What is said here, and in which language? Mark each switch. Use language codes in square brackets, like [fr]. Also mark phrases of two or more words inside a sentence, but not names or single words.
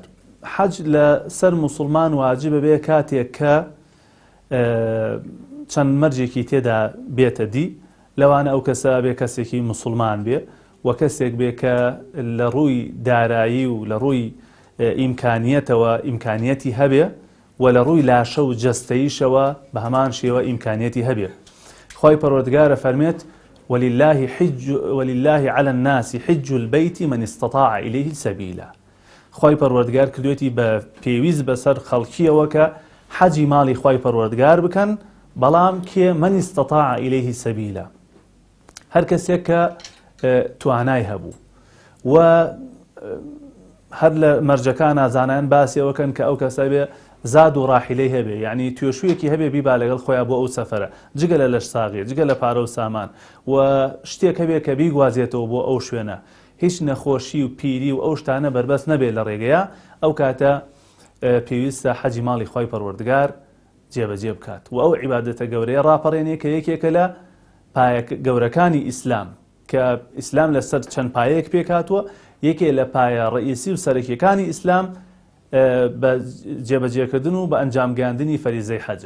[ckb] حەج لە سەر موسڵمان واجبە بێ کاتێک کە چەند مەرجێکی تێدا بێتە دی لەوانە ئەو کەسە بێ کەسێکی موسڵمان بێ و کەسێک بێ کە لە ڕووی دارایی و لە ڕووی ئیمکانیەتەوە ئیمکانیەتی هەبێ و لە ڕووی لاشە و جەستەیشەوە بە هەمان شێوە ئیمکانیەتی هەبێ. خوای پەروەردگارە فەرمێت [ar] ولله على الناس حج البيت من استطاع إليه سبيلا. [ckb] خوای پەروەردگار کردوێتی بە پێویست بەسەر خەڵکیەوە کە حەجی ماڵی خوای پەروەردگار بکەن بەڵام کێ [ar] من استطاع إليه سبيلا [ckb] هەر کەسێک کە توانای هەبوو و هەر لە مەرجەکان ئازانیان باسیەوەکەن کە ئەو کەسە بێ زاد و ڕاحیلەی هەبێ یعنی توێشوویەکی هەبێ بیبا لەگەڵ خۆیان بۆ ئەو سەفەرە جگە لە لەش ساغێ جگە لە پارە و سامان و شتێک هەبێ کە بیگوازێتەوە بۆ ئەو شوێنە هیچ نەخۆشی و پیری و ئەو شتانە بەربەست نەبێت لە ڕێگەیە ئەو کاتە پێویستە حەجی ماڵی خوای پەروەردگار جێبەجێ بکات و ئەو عیبادەتە گەورەیە ڕاپەڕێنێ کە یەکێکە لە پایە گەورەکانی ئیسلام کە ئیسلام لەسەر چەند پایەیەک پێکاتوە یەکێ لە پایە ڕئیسی و سەرەکیەکانی ئیسلام بە جێبەجێکردن و بە ئەنجامگەاندنی فەریزەی حەجە.